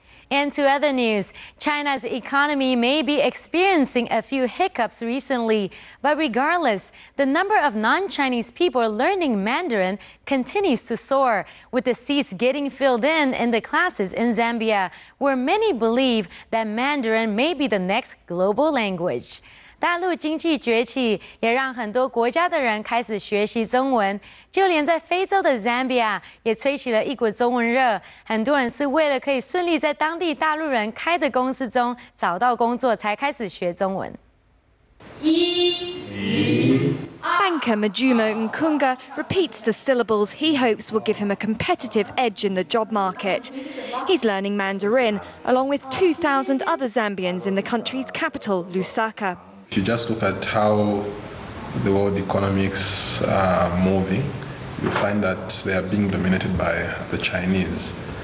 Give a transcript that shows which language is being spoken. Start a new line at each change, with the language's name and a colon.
English: And to other news, China's economy may be experiencing a few hiccups recently, but regardless, the number of non-Chinese people learning Mandarin continues to soar, with the seats getting filled in the classes in Zambia, where many believe that Mandarin may be the next global language.
Chinese: 大陆经济崛起，也让很多国家的人开始学习中文，就连在非洲的 Zambia 也吹起了一股中文热。很多人是为了可以顺利在当地大陆人开的公司中找到工作，才开始学中文。
English: Banker Majuma Nkunga repeats the syllables he hopes will give him a competitive edge in the job market. He's learning Mandarin, along with 2,000 other Zambians in the country's capital, Lusaka. If you just look at how the world economics are moving, you find that they are being dominated by the Chinese.